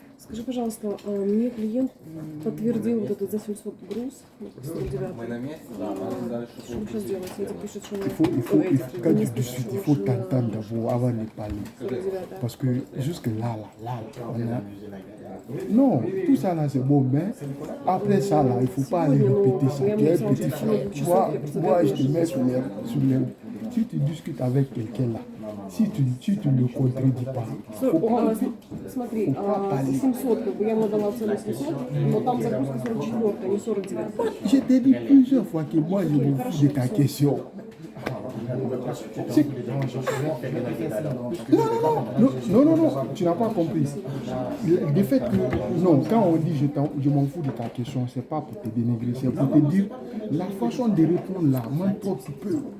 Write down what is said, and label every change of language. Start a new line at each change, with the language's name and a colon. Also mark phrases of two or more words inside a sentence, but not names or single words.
Russian: Скажи, пожалуйста, мне клиент подтвердил вот этот за 700 груз, 49. Мы на месте, да, можем дальше. Что мы сейчас делать? Эти пишут, что
French: Quand tu discutes, il faut t'entendre d'abord avant de parler. 49. Parce que jusque là, on a... Non, tout ça là c'est bon, mais après ça là, il ne faut pas aller répéter ça. Tu es un petit frère. Moi, je te mets sur les... Si tu discutes avec quelqu'un là, si tu ne le contredis pas, faut pas...
Russian: Смотри, 700, как бы я ему дала цену 700, но там загрузка 44, а не 49.
French: Je t'ai dit plusieurs fois que moi je me fous de ta question. Non, tu n'as pas compris. Le fait que, non, quand on dit je m'en fous de ta question, c'est pas pour te dénigrer, c'est pour te dire la façon de répondre là, m'importe peu.